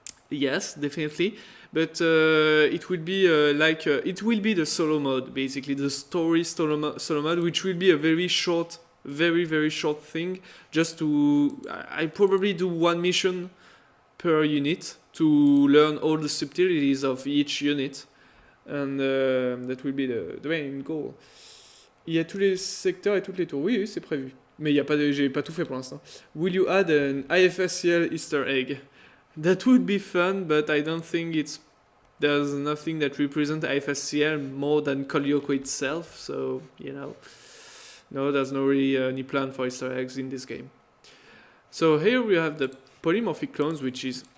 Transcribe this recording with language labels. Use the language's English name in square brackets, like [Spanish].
[English] Yes, definitely. But it will be it will be the solo mode, basically the story solo mode, which will be a very short, very short thing. Just I probably do one mission per unit to learn all the subtleties of each unit, and that will be the main goal. [French] Il y a tous les secteurs et toutes les tours. Oui, c'est prévu. Mais j'ai pas tout fait pour l'instant. [English] Will you add an IFSCL Easter egg? That would be fun, but I don't think there's nothing that represents IFSCL more than Lyoko itself. So no, there's no really any plan for Easter eggs in this game. So here we have the polymorphic clones, which is